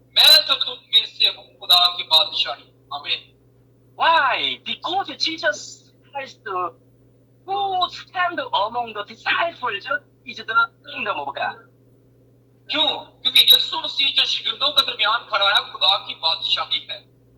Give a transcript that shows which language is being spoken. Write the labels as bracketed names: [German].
[Hindi] मैं तो तुम में से हूँ खुदा की बादशाही। आमीन। [English] Why? Because Jesus Christ, who stand among the disciples, is the kingdom of God. [Hindi] क्यों? क्योंकि यीशु मसीह जो शिगिर्दों के दरमियान खड़ा है, खुदा की बादशाही है।